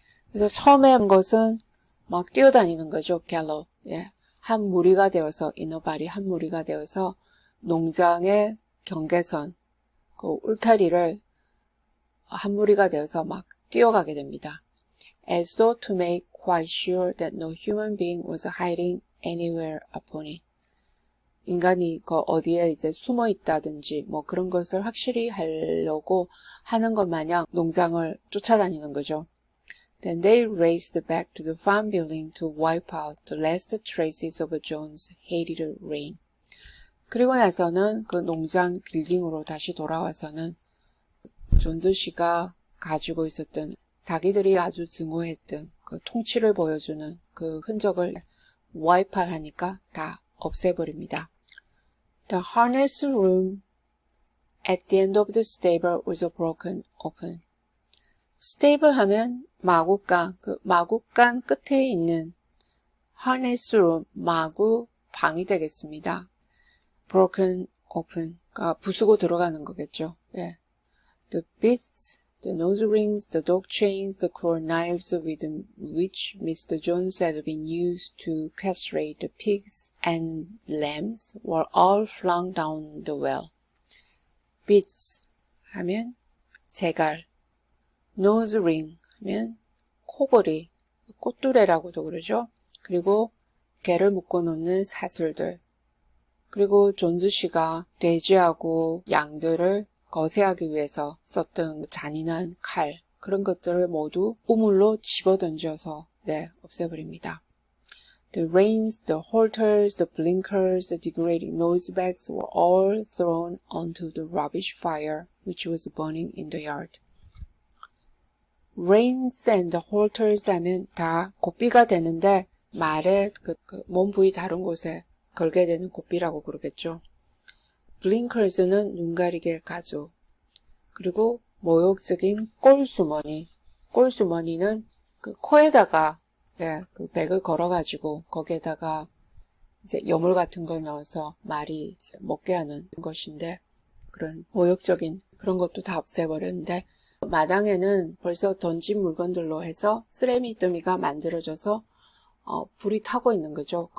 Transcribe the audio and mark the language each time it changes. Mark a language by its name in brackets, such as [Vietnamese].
[Korean] 그래서 처음에 한 것은 막 뛰어다니는 거죠. [English] gallop. [Korean] 한 무리가 되어서 [English] in a body [Korean] 한 무리가 되어서 농장의 경계선, 그 울타리를 한 무리가 되어서 막 뛰어가게 됩니다. [English] As though to make quite sure that no human being was hiding anywhere upon it. [Korean] 인간이 그 어디에 이제 숨어 있다든지 뭐 그런 것을 확실히 하려고 하는 것 마냥 농장을 쫓아다니는 거죠. [English] Then they raced back to the farm building to wipe out the last traces of Jones' hated reign. [Korean] 그리고 나서는 그 농장 빌딩으로 다시 돌아와서는 존스 씨가 가지고 있었던 자기들이 아주 증오했던 그 통치를 보여주는 그 흔적을 와이파하니까 다 없애버립니다. [English] The harness room at the end of the stable was broken open. [Korean] stable 하면 마구간, 그 마구간 끝에 있는 harness room, 마구 방이 되겠습니다. [English] broken open, [Korean] 그러니까 부수고 들어가는 거겠죠. [English] The bits, the nose rings, the dog chains, the cruel knives with which Mr. Jones had been used to castrate the pigs and lambs were all flung down the well. [Korean] bits 하면 재갈, nose ring 하면 코골이, 꽃두레라고도 그러죠. 그리고 개를 묶어놓는 사슬들. 그리고 존스 씨가 돼지하고 양들을 거세하기 위해서 썼던 잔인한 칼, 그런 것들을 모두 우물로 집어던져서 없애버립니다. [English] The reins, the halters, the blinkers, the degrading nosebags were all thrown onto the rubbish fire which was burning in the yard. reins and the halters [Korean] 하면 다 고삐가 되는데 말의 그 몸 부위 다른 곳에 걸게 되는 고삐라고 그러겠죠. blinkers는 눈 가리개 가죽, 그리고 모욕적인 꼴주머니, 꼴주머니는 그 코에다가 그 백을 걸어가지고 거기에다가 이제 여물 같은 걸 넣어서 말이 이제 먹게 하는 것인데 그런 모욕적인 그런 것도 다 없애버렸는데 마당에는 벌써 던진 물건들로 해서 쓰레미더미가 만들어져서 불이 타고 있는 거죠.